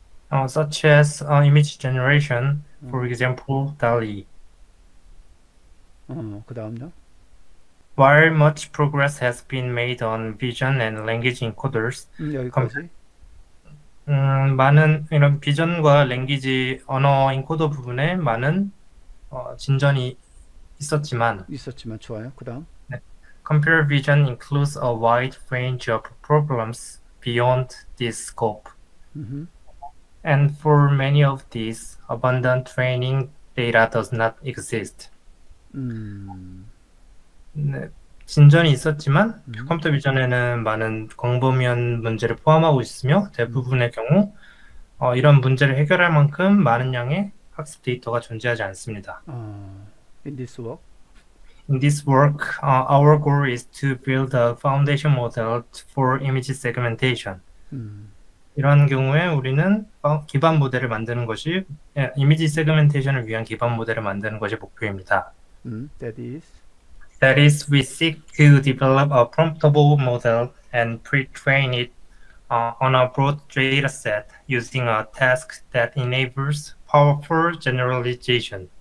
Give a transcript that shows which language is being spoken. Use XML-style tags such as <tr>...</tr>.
<en>Such as image generation, for 음, example, DALL-E.</en> <ko>그 다음요.</ko> <en>While much progress has been made on vision and language encoders, com-</en> <ko>여기까지. 많은 이런 비전과 랭귀지 언어 인코더 부분에 많은 진전이 있었지만, 있었지만 좋아요. 그 다음.</ko> <en>네, computer vision includes a wide range of problems beyond this scope, 음, and for many of these, abundant training data does not exist. 음,</en> <ko>네, 진전이 있었지만 음, 컴퓨터 비전에는 많은 광범위한 문제를 포함하고 있으며 음. 대부분의 경우 이런 문제를 해결할 만큼 많은 양의 학습 데이터가 존재하지 않습니다.</ko> <en>In this work. In this work, our goal is to build a foundation model for image segmentation. 음,</en> <ko>이런 경우에 우리는 기반 모델을 만드는 것이 이미지 세그멘테이션을 위한 기반 모델을 만드는 것이 목표입니다.</ko> <en>that is. That is, we seek to develop a promptable model and pre-train it on a broad data set using a task that enables powerful generalization.</en>